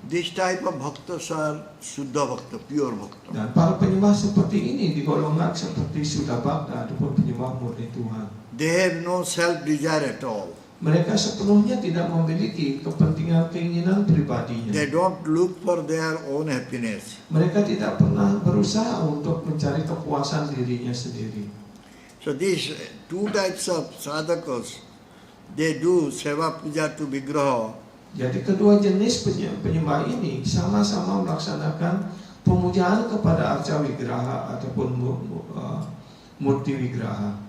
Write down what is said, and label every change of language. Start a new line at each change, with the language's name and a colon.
English: This type of bhaktas are Suddha Bhakta, pure Bhakta.
Indonesian: Dan para penyembah seperti ini digolongkan seperti Suddha Bhakta ataupun penyembah murni Tuhan.
English: They have no self-desire at all.
Indonesian: Mereka sepenuhnya tidak memiliki kepentingan keinginan pribadinya.
English: They don't look for their own happiness.
Indonesian: Mereka tidak pernah berusaha untuk mencari kepuasan dirinya sendiri.
English: So these two types of sadhakas, they do seva puja to Vigraha.
Indonesian: Jadi kedua jenis penyembah ini sama-sama melaksanakan pemujaan kepada Arca Wigraha ataupun Murti Wigraha